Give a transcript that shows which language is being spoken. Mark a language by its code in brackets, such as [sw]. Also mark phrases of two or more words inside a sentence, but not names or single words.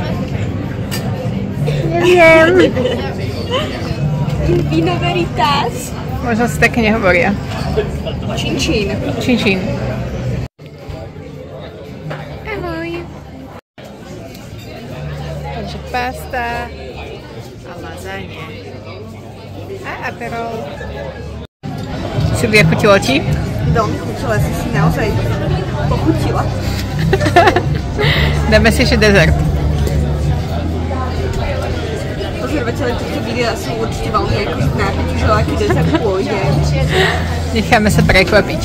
[sk] Neviem. [la] Vino veritas. [sk] Možno si také nehovoria. Čin čin. Čin čin. Ahoj. Takže pasta a lasagne. A aperol. Silvia, chutilo ti? Veľmi chutila, si naozaj pochutila. Dáme si ešte dezert. Pozorovateľe týchto videa sú určite veľmi nápiti, že aký dezert pôjde. Necháme sa prekvapiť.